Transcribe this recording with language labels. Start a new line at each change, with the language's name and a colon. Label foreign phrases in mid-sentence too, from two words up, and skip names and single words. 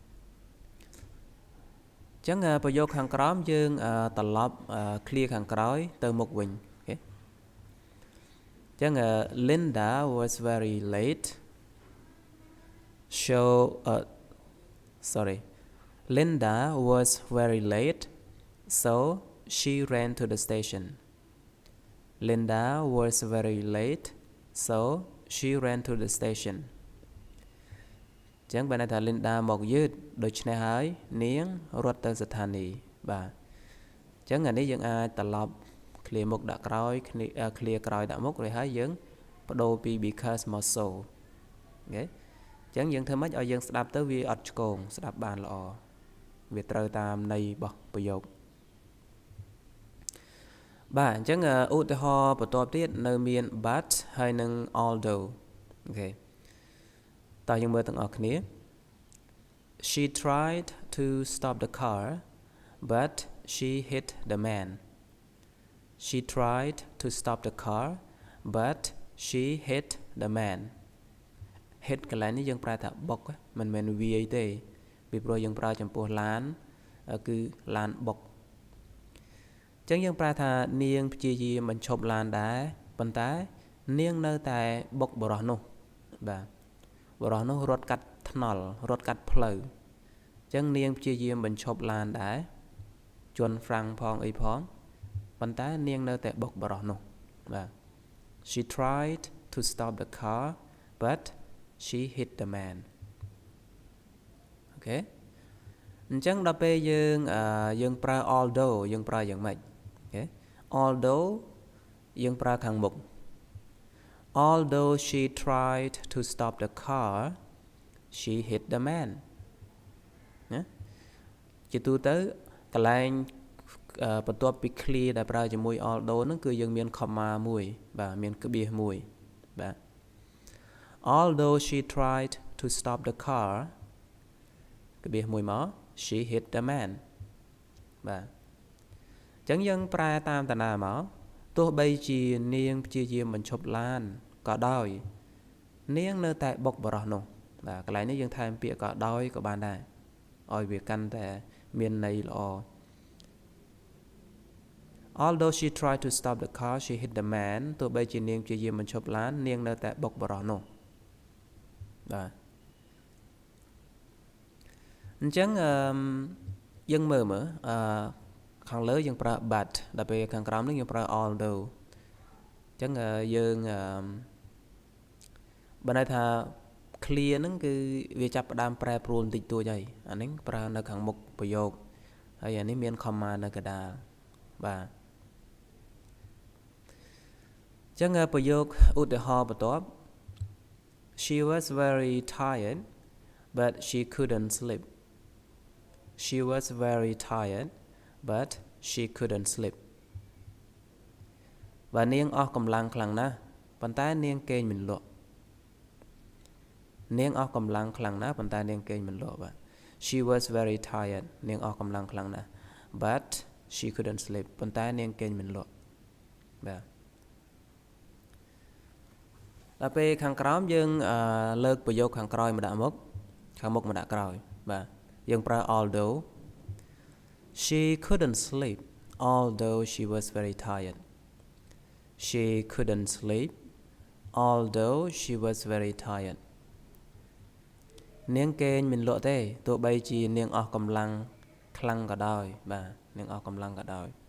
Khmer: ញ្ចឹងប្រយោគខាងក្រោមយើងត្រឡប់ clear ខាងក្រោយទៅមុខវិញអូខេអញ្ចឹង
English: Linda was very late Linda was very late so she ran to the station Linda was very late so she ran to the station
Khmer: ចឹងបានន័យថា Linda មកយឺតដូច្នេះហើយនាងរត់ទៅស្ថានីយ៍បាទចឹងអានេះយើងអាចត្រឡប់ clear មុខដាក់ក្រោយ clear ក្រោយដាក់មុខរួចហើយយើងបដូរពី because មក so អូខេចឹងយើងធ្វើម៉េចឲ្យយើងស្ដាប់ទៅវាអត់ឆ្កងស្ដាប់បានល្អវាត្រូវតាមន័យរបស់ប្រយោគ បាទអញ្ចឹងឧទាហរណ៍បន្ទាប់ទៀតនៅមាន but ហើយនឹង although អូខេ តោះយើងមើលទាំងអស់គ្នា
English: She tried to stop the car but she hit the man She tried to stop the car but she hit the man
Khmer: hit កន្លែងនេះយើងប្រើថាបុកមិនមែនវាយទេពីព្រោះយើងប្រើចំពោះឡានគឺឡានបុកអញ្ចឹងយើងប្រើថា នាងព្យាយាមបញ្ឈប់ឡានដែរប៉ុន្តែនាងនៅតែបុកបរោះនោះបាទបរោះនោះរត់កាត់ថ្នល់រត់កាត់ផ្លូវអញ្ចឹងនាងព្យាយាមបញ្ឈប់ឡានដែរជន់ហ្វ្រាំងផងអីផងប៉ុន្តែនាងនៅតែបុក បរោះនោះបាទ
English: She tried to stop the car but she hit the man
Khmer: អូខេអញ្ចឹងដល់ពេលយើងប្រើ although យើងប្រើយ៉ាងម៉េចអូខេ although យើងប្រើខាងមុខ
English: although she tried to stop the car she hit the man
Khmer: ណាជាទូទៅកន្លែងបន្ទាប់ពី clear ដែលប្រើជាមួយ although ហ្នឹងគឺយើងមាន comma មួយបាទមាន ក្បៀសមួយបាទ
English: although she tried to stop the car
Khmer: ក្បៀសមួយមក
English: she hit the man
Khmer: បាទអញ្ចឹងយើងប្រែតាមតាណាមកទោះបីជានាងព្យាយាមបញ្ឈប់ឡានក៏ដោយនាងនៅតែបុកបរោះនោះបាទកន្លែងនេះយើងថែមពាក្យក៏ដោយក៏បានដែរឲ្យវាកាន់តែមានន័យល្អ
English: Although she tried to stop the car she hit the man
Khmer: ទោះបីជានាងព្យាយាមបញ្ឈប់ឡាននាងនៅតែបុកបរោះនោះបាទ អញ្ចឹងយើងមើលខាងលើយើងប្រើ but ដល់ពេលខាងក្រោមនេះយើងប្រើ although អញ្ចឹងយើង បើន័យថា clear ហ្នឹងគឺវាចាប់ផ្ដើមប្រែប្រួលបន្តិចតួចហើយអានេះប្រើនៅខាងមុខប្រយោគហើយអានេះមាន comma នៅកណ្ដាលបាទអញ្ចឹងប្រយោគឧទាហរណ៍បន្ទាប់
English: She was very tired but she couldn't sleep She was very tired but she couldn't sleep
Khmer: បាទនាងអស់កម្លាំងខ្លាំងណាស់ប៉ុន្តែនាងគេងមិនលក់នាងអស់កម្លាំងខ្លាំងណាស់ប៉ុន្តែនាងគេងមិនលក់បាទ
English: She was very tired
Khmer: នាងអស់កម្លាំងខ្លាំងណាស់
English: but she couldn't sleep
Khmer: ប៉ុន្តែនាងគេងមិនលក់បាទ ដល់ពេលខាងក្រោមយើងលើកប្រយោគខាងក្រោយមកដាក់មុខខាងមុខមកដាក់ក្រោយបាទយើងប្រើ although
English: She couldn't sleep although she was very tired She couldn't sleep although she was very tired
Khmer: នាងគេងមិនលក់ទេទោះបីជានាងអស់កម្លាំងខ្លាំងក៏ដោយបាទនាងអស់កម្លាំងក៏ដោយ